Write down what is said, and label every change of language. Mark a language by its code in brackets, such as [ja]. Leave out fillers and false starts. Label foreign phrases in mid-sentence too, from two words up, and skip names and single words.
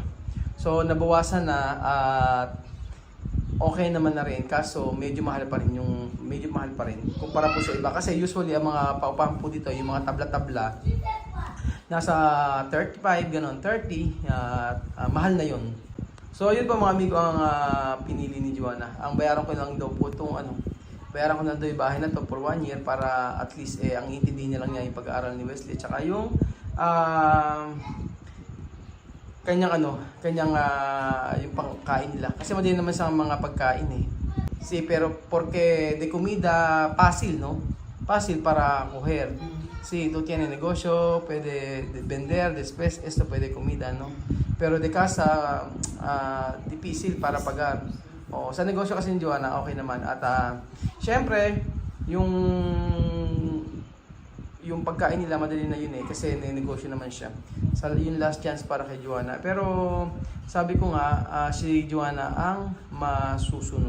[tl] So nabawasan na at okay naman na rin, kaso medyo mahal pa rin kumpara po sa iba, kasi usually ang mga paupahan po dito yung mga tabla-tabla nasa 35 ganon, 30 mahal na yun. So yun po mga amigo ang pinili ni Joanna. Ang bayaran ko lang daw po itong bayaran ko na daw yung bahay na to [en] for 1 year [tl] para at least ang intindihin niya lang niya yung pag-aaral ni Wesley tsaka yung kanyang yung pangkain nila. Kasi madali naman sa mga pagkain eh. [es] Pero porque de comida fácil, no? Fácil para coger. Si tú tienes negosyo, puede vender, después esto puede comida, no? Pero de casa, difícil para pagar. [tl] O, sa negosyo kasi ni Joanna, okay naman. At syempre, yung pagkain nila madali na yun eh, kasi negosyo naman siya. Yung [en] last chance [tl] para kay Joanna. Pero sabi ko nga, si Joanna ang masusunod.